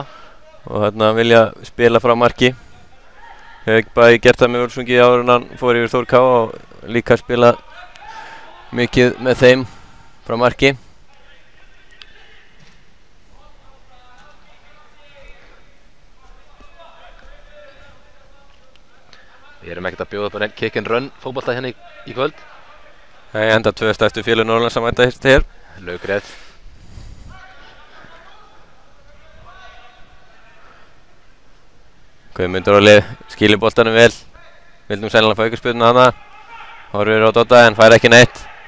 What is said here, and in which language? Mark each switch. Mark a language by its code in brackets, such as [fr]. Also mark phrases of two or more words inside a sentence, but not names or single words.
[is] Og þarna vilja spila frá marki. Hefur ekki bara gert það með Völsungi áður en hann fór yfir Þór K og líka spila mikið með þeim frá marki. Við erum ekkert að bjóða upp á [en] kick and run [is] fótbolta hérna í kvöld. Nei, enda 2 stærstu félög Norðurlands að mæta hér. Laugrétt. Guðmundur Óli skilur boltanum vel. Vildum sennilega fá aukaspyrnu hana. Horfir á Dodda en fær ekki neitt.